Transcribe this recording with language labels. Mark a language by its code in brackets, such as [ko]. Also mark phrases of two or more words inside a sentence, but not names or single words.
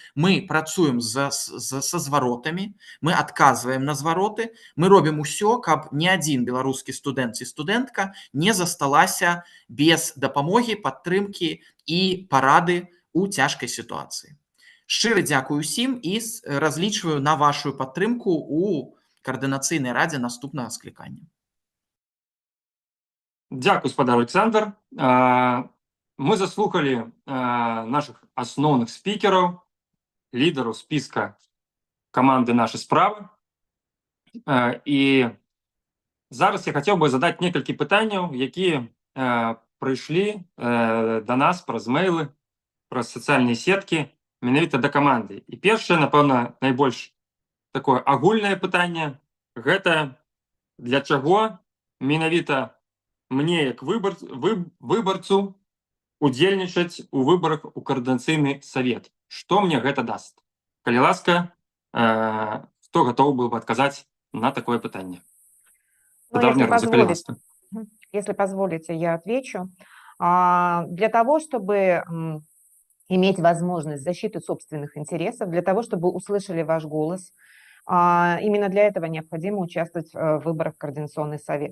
[be] Мы працуем са зваротамі, мы адказваем на звароты, мы робім усё, каб ні адзін беларускі студэнт ці студэнтка не засталася без дапамогі, падтрымкі і парады у цяжкай сітуацыі. Шчыра дзякую ўсім і разлічваю на вашу падтрымку у каардынацыйнай радзе наступнага склікання. Дякую, спадар Александр. [ru] Мы заслухали наших основных спикеров, лидеров списка команды «Наши справы». [be] И зараз [ru] я хотел бы задать [be] некалькі пытанняў, якія прыйшлі до нас праз мейлы, праз сацыяльныя сеткі, менавіта да каманды. І першае, напэўна, найбольш такое агульнае пытанне, гэта для чаго менавіта мне, як выбарцу, удзельнічаць у выбарах у каардынацыйны савет. Што мне гэта даст? Калі ласка, хто гатовы быў бы адказаць на такое пытанне? [ru] Если позволите, я отвечу. Для того, чтобы иметь возможность защиты собственных интересов, для того, чтобы услышали ваш голос, именно для этого необходимо участвовать в выборах в Координационный совет.